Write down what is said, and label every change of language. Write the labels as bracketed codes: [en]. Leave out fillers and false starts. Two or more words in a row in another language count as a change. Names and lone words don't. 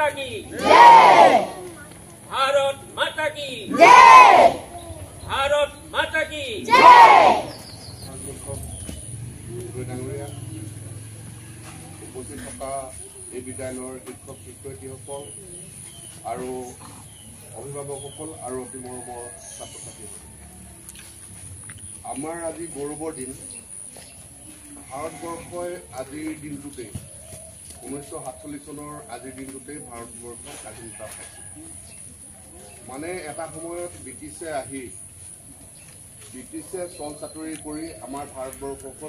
[hi] जय भारत माता की जय भारत माता की जय [as] উপস্থিত থকা এই বিদ্যালয়ৰ শিক্ষক শিক্ষয়িত্ৰীসকল আৰু অভিভাৱকসকল আৰু অতি মৰমৰ ছাত্ৰ ছাত্ৰীসকল আমাৰ আজি গৌৰৱৰ দিন ভাৰতবৰ্ষই আজিৰ দিনটোতে 1947 চনৰ আজিৰ দিনটোতে ভাৰতবৰ্ষ স্বাধীনতা পাইছে মানে এটা সময়ত ব্ৰিটিছে আহি ব্ৰিটিছে চল চাতুৰি কৰি আমাৰ ভাৰতবৰ্ষখন